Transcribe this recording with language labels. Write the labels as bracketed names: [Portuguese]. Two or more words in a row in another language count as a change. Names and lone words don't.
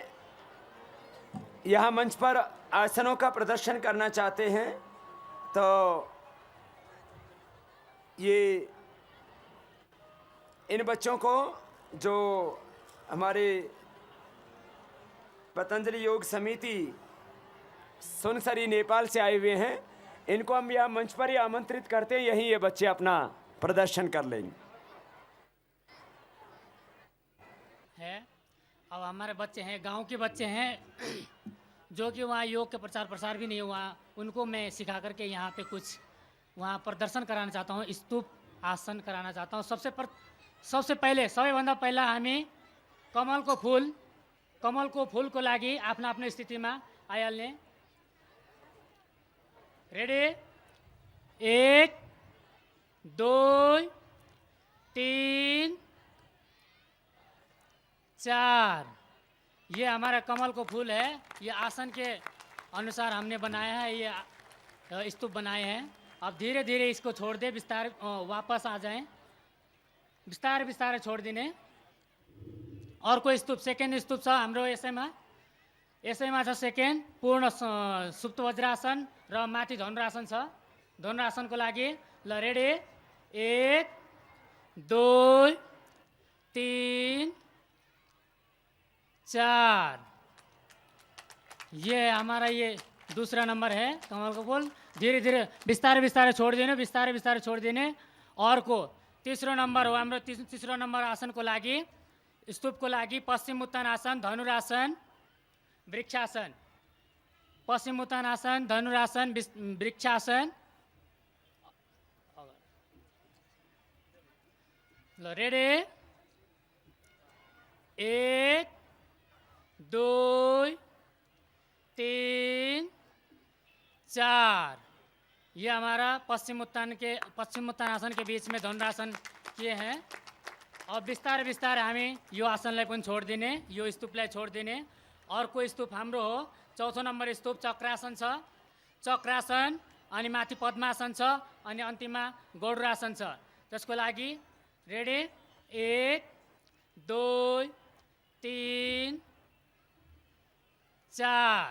[Hindi] यहाँ मंच पर आसनों का प्रदर्शन करना चाहते हैं, तो ये इन बच्चों को जो हमारे पतंजलि योग समिति सुनसरी नेपाल से आए हुए हैं, इनको हम यहाँ मंच पर ही आमंत्रित करते हैं, यहीं ये बच्चे अपना प्रदर्शन कर लेंगे। है अब हमारे बच्चे हैं, गांव के बच्चे हैं जो कि वहाँ योग के प्रचार प्रसार भी नहीं हुआ, उनको मैं सिखा करके यहाँ पे कुछ वहाँ प्रदर्शन कराना चाहता हूँ, स्तूप आसन कराना चाहता हूँ। सबसे पहले [Nepali] सबैभन्दा पहिला हामी कमलको फुलको लागि आफ्नो आफ्नो स्थितिमा आइहाल्ने। रेडी, 1 2 3 4। [Hindi] ये हमारा कमल को फूल है, ये आसन के अनुसार हमने बनाया है, ये स्तूप बनाए हैं। अब धीरे धीरे इसको छोड़ दे, बिस्तार वापस आ जाएं, [Nepali] बिस्तार बिस्तार छोड़ दिने। और कोई स्तूप सेकेंड स्तूप छ हाम्रो यसैमा छ सेकेंड पूर्ण सुप्त वज्रासन र माथि धनुरासन छ। धनुरासनको लागि ल रेडी, 1 2 3 4। [Hindi] ये हमारा ये दूसरा नंबर है कमल का फूल। धीरे धीरे [Nepali] बिस्तारे बिस्तारे छोड़ देने, बिस्तारे बिस्तारे छोड़ देने। और को तीसरो नंबर हो हाम्रो, तीसरो नंबर आसन को लागि स्तूप को लागि पश्चिम उत्तानासन, धनुरासन, वृक्षासन। पश्चिम उत्तानासन, धनुरासन, वृक्षासन। ल रेडी, 1 2 3 4। [Hindi] ये हमारा पश्चिम उत्तानासन के बीच में धनुरासन किए हैं। [Nepali] अब बिस्तारै बिस्तारै हामी यो आसनलाई पनि छोड दिने, यो स्तूपलाई छोड दिने। अर्को स्तूप हाम्रो हो चौथो नम्बर स्तूप चक्रासन छ। चक्रासन अनि माथि पद्मासन छ अनि अन्तिममा गौडरासन छ। त्यसको लागि रेडी, 1 2 3 4।